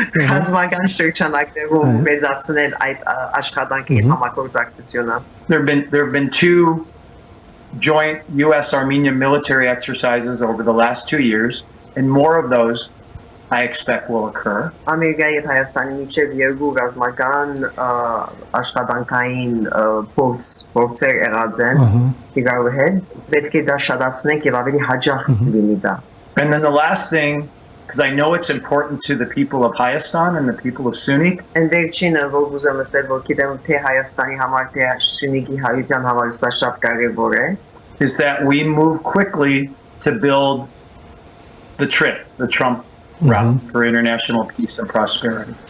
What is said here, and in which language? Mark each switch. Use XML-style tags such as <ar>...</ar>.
<hy>Ռազմական շրջանակներում մեծացնել այդ աշխատանքի համագործակցությունը.</hy> <en>There have been two joint US-Armenia military exercises over the last 2 years, and more of those I expect will occur.</en> <hy>Ամերիկայի եւ Հայաստանի միջեւ երկու ռազմական աշխատանքային փորձեր եղած են իրար հետ, պետք է դա շատացնենք եւ ավելի հաջող լինի դա.</hy> <en>And then the last thing, because I know it's important to the people of Hayastan and the people of Sunik.</en> <hy>And վերջինը որ ուզեմ ասել որ գիտեմ թե Հայաստանի համար թե Սյունիքի հայության համար սա շատ կարևոր է.</hy> <en>Is that we move quickly to build the Trump route for international peace and prosperity.</en>